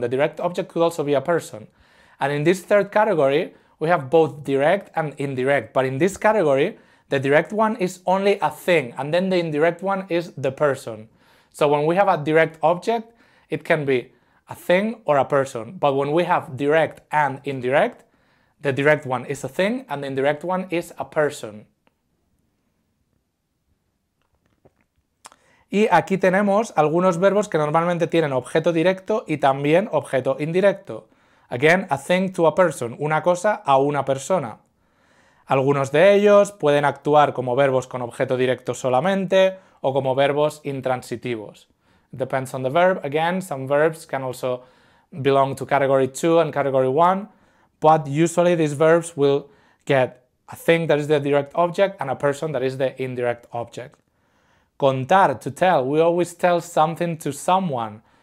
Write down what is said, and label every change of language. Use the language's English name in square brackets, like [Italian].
[English] The direct object could also be a person. And in this third category, we have both direct and indirect, but in this category, the direct one is only a thing, and then the indirect one is the person. So when we have a direct object, it can be a thing or a person. But when we have direct and indirect, the direct one is a thing and the indirect one is a person. [Spanish] Y aquí tenemos algunos verbos que normalmente tienen objeto directo y también objeto indirecto. [English] Again, a thing to a person, [Spanish] una cosa a una persona. Algunos de ellos pueden actuar como verbos con objeto directo solamente o como verbos intransitivos. [English] It depends on the verb. Again, some verbs can also belong to category 2 and category 1, but usually these verbs will get a thing that is the direct object and a person that is the indirect object. Contar, to tell, we always tell something to someone.